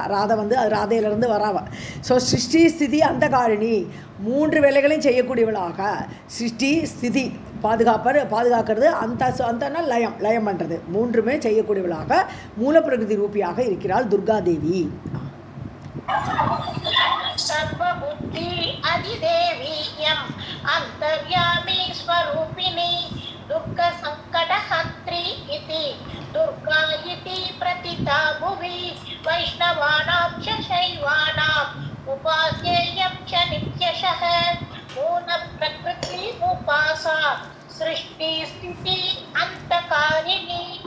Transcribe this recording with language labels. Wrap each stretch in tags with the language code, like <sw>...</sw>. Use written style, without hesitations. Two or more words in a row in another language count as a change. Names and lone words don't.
<ta>ராதை வந்து அது ராதையிலேருந்து வராவ. ஸோ</ta> <sa>सृष्टि स्थिति अन्त कारिणी,</sa> <ta>3 வேலைகளையும் செய்யக்கூடியவளாக சிருஷ்டி ஸ்திதி பாதுகாக்கிறது, அந்த லயம் பண்ணுறது, 3மே செய்யக்கூடியவளாக மூல பிரகிருதி ரூபியாக இருக்கிறாள் துர்காதேவி.</ta> <sa>सर्वबुद्धि अधिदेवीयम् अन्तर्यामी स्वरूपिणी दुर्ग संकटहन्त्री इति दुर्गा इति प्रतिता भुवि वैष्णवानां च शैवानाम् उपास्येयं च नित्यशः मूल प्रकृति उपासा सृष्टि स्थिति अन्तकारिणी</sa>